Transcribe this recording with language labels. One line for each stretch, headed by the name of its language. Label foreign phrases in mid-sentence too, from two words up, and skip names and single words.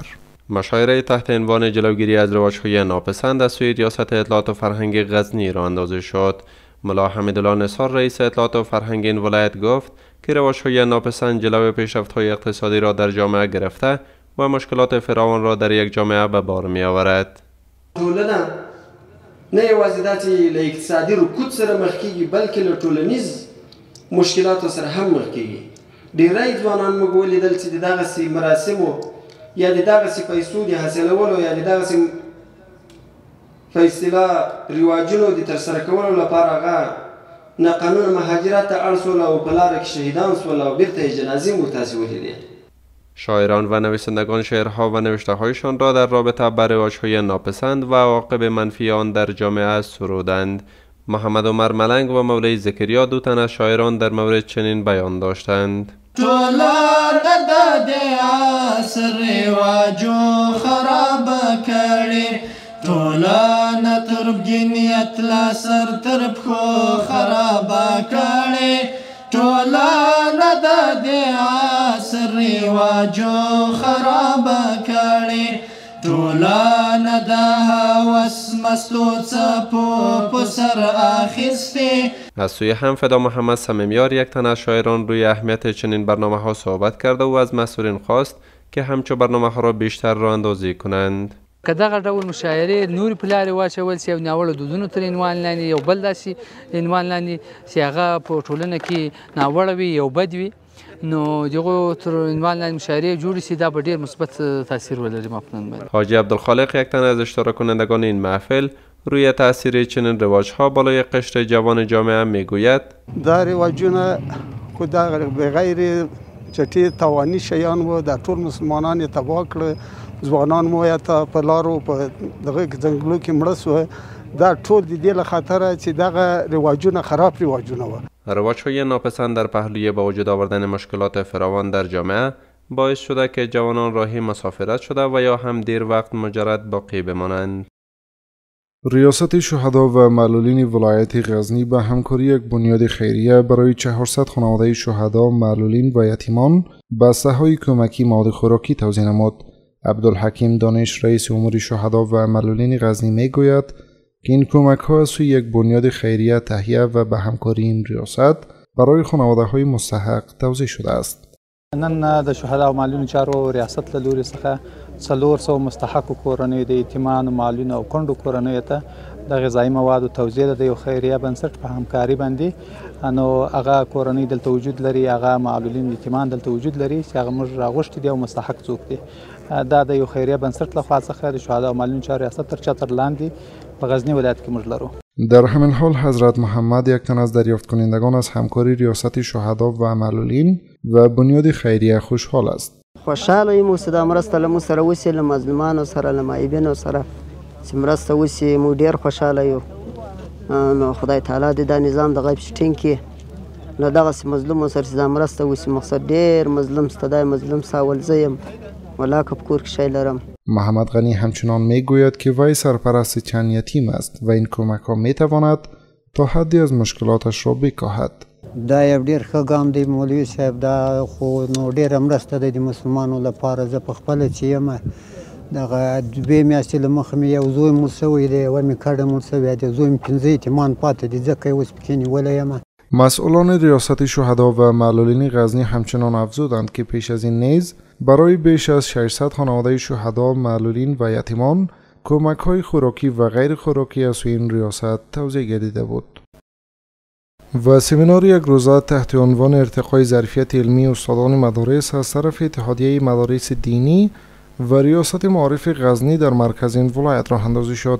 Persian: مشاوره تحت عنوان جلوگیری از رواج‌های ناپسند از سوی ریاست اطلاعات و فرهنگ غزنی راه اندازی شد. ملا حمیدالله نثار رئیس اطلاعات و فرهنگ این ولایت گفت که رواج‌های ناپسند جلوی پیشرفت‌های اقتصادی را در جامعه گرفته و مشکلات فراوان را در یک جامعه به بار می‌آورد.
Pashto: ټولنه نه یوازې دا چې له اقتصادي رکود سره مخ کېږي بلکې له ټولنیز مشکلاتو سره هم مخ کېږي. ډېری ځوانان موږ ولیدل چې د دغسې مراسمو یا د دغسې پیسو د حاصلولو یا د دغسې په اصطلاح رواجونو د ترسره کولو لپاره هغه ناقانونه مهاجرت ته اړ شول او په لاره کې شهیدان شول او بیرته یې جنازې مو تاسې ولیدې.
Persian: شاعران و نویسندگان شعرها و نوشته هایشان را در رابطه با رواج‌های ناپسند و عواقب منفی آن در جامعه سرودند. محمد عمر ملنگ و مولوی زکریا دو تن از شاعران در مورد چنین بیان داشتند.
Pashto: ټوله د عصر رواجو خراب کړي، ټوله تربګنیت لا سر تر پښو خراب کړي، ټوله د عصر رواجو خراب کړي، ټوله د هوس مستو څپو په سر اخیستې.
Persian: از سوی هم فدا محمد صمیمیار یک تن از شاعران روی اهمیت چنین برنامه ها صحبت کرده و از مسئولین خواست که همچو برنامه ها را بیشتر راه اندازی کنند.
Pashto: که دغه ډول مشاعرې نورې په لارې واچول سي او ناوړه دودونو تر عنوان لاندې یو بل داسې عنوان لاندې چې هغه په ټولنه کې ناوړه وي یو بد وي، نو دغه تر عنوان لاندې مشاعرې جوړې سي، دا به ډېر مثبت تاثیر ولري.
Persian: حاجی عبدالخالق یک تن از اشتراک کنندگان این محفل روی تاثیر چنین رواج‌ها بالای قشر جوان جامعه میگوید:
Pashto: دا رواجونه خو دا بغیر چټي توانی شیان و دا ټول مسلمانان یې تباه کړ، ځوانان مو یا ته په لارو په دغه ځنګلو کې مړه سوه. دا ټول د دې له خاطره چې دغه رواجونه خراب رواجونه و.
Persian: رواج‌های ناپسند در پهلوی با وجود آوردن مشکلات فراوان در جامعه باعث شده که جوانان راهی مسافرت شده و یا هم دیر وقت مجرد باقی بمانند. ریاست شهدا و معلولین ولایت غزنی به همکاری یک بنیاد خیریه برای 400 خانواده شهدا، معلولین و یتیمان بسته‌های کمکی مواد خوراکی توزیع نمود. عبدالحکیم دانش، رئیس امور شهدا و معلولین غزنی میگوید که این کمک‌ها از سوی یک بنیاد خیریه تهیه و به همکاری این ریاست برای خانواده‌های مستحق توزیع شده است.
Pashto: نن د شهدا او معلولین چارو ریاست له لوري څخه 400 مستحق کورنۍ د یتیمانو، معلولینو او کونډو کورنیو ته د غذایي موادو توزیع د یو خیریه بنسټ په همکاري باندې، نو هغه کورنۍ دلته وجود لري، هغه معلولین یتیمان دلته وجود لري چې هغه موږ راغوښتي دي او مستحق څوک دي. دا د یو خیریه بنسټ لخوا څخه د شهدا او معلولین چارو ریاست تر چتر لاندې په غزنی ولایت کې موږ لرو.
Persian: در همین حال حضرت محمد، یک تن از دریافت کنندگان از همکاری ریاست شهدا و معلولین و بنیاد خیریه، خوشحال است.
Pashto: خوشحاله یم چې دا مرسته له موږ سره وسي، له مظلومانو سره، له معیبینو سره چې مرسته وسي، موږ ډېر خوشحاله یو. نو خدای تعالی دې دا نظام د غیب شټینګ کړي، له دغسې مظلومو سره چې دا مرسته وسي. مقصد ډېر مظلوم سته، دا مظلوم ساول زه یم، ولا که په کور کې شی لرم.
Persian: محمد غنی همچنان میگوید که وی سرپرست چند یتیم است و این کمک ها میتواند تا حدی از مشکلاتش را بکاهد.
Pashto: دا یو ډېر ښه ګام دی مولوي صاحب، دا خو نو ډېره مرسته ده د مسلمانو لپاره. زه په خپله چې یم دغه 2 میاشتې له مخه مې یو زوی مړ شوی دی، یوه مې کډه مړ شوی دی، زوی مې 5 یتیمان پاتې دي، ځکه یې اوس پکې نیولی یم.
Persian: مسئولان ریاست شهدا و معلولین غزنی همچنان افزودند که پیش از این نیز برای بیش از 600 خانواده شهدا، معلولین و یتیمان کمک‌های خوراکی و غیر خوراکی از سوی این ریاست توزیع گردیده بود. و سمینار یک روزه تحت عنوان ارتقای ظرفیت علمی استادان مدارس از طرف اتحادیه مدارس دینی و ریاست معارف غزنی در مرکز این ولایت راه اندازی شد.